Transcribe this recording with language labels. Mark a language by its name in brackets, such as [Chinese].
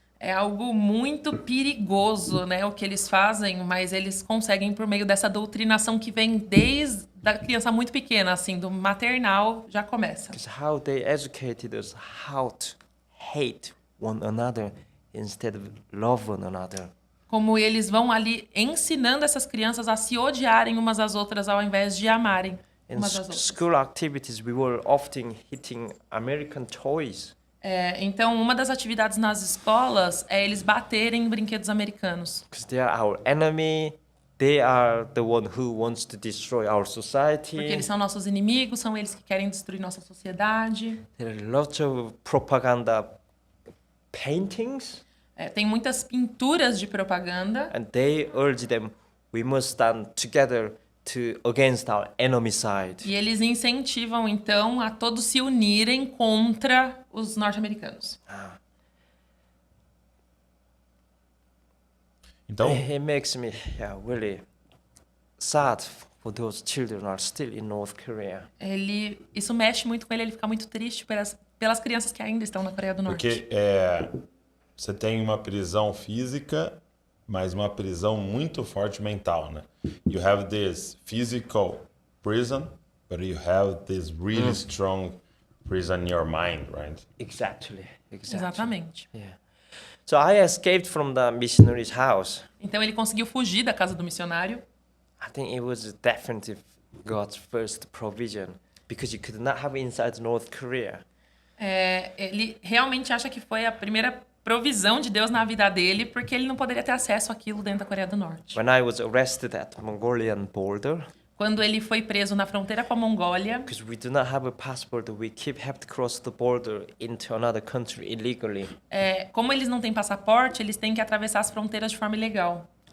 [Portuguese] É algo muito perigoso, né, o que eles fazem, mas eles conseguem por meio dessa doutrinação que vem desde a criança muito pequena, assim, do maternal já começa. [English] Because how they educated us how to hate one another instead of love one another. [Portuguese] Como eles vão ali ensinando essas crianças a se odiarem umas às outras ao invés de amarem [English] In [Portuguese] umas às outras. [English] school activities, we were often hitting American toys. [Portuguese] Então, uma das atividades nas escolas é eles baterem em brinquedos americanos. [English] Because they are our enemy, they are the one who wants to destroy our society. [Portuguese] Porque eles são nossos inimigos, são eles que querem destruir nossa sociedade. [English] There are lots of propaganda paintings, [Portuguese] Tem muitas pinturas de propaganda. [English] and they urge them, we must stand together against our enemy side. [Portuguese] E eles incentivam, então, a todos se unirem contra os norte-americanos. Então, [English] It makes me really sad for those children who are still in North Korea. [Portuguese] Isso mexe muito com ele fica muito triste pelas crianças que ainda estão na Coreia do Norte. porque você tem uma prisão física, mas uma prisão muito forte mental, né? [English] You have this physical prison, but you have this really strong prison in your mind, right? Exactly. [Portuguese] Exatamente. [English] Yeah. So I escaped from the missionary's house. [Portuguese] Então ele conseguiu fugir da casa do missionário. [English] I think it was definitely God's first provision because you could not have inside North Korea. [Portuguese] Ele realmente acha que foi a primeira provisão de Deus na vida dele, porque ele não poderia ter acesso àquilo dentro da Coreia do Norte. [English] When I was arrested at Mongolian border, [Portuguese] Quando ele foi preso na fronteira com a Mongólia, [English] because we do not have a passport, we have to cross the border into another country illegally. [Portuguese] como eles não têm passaporte, eles têm que atravessar as fronteiras de forma ilegal.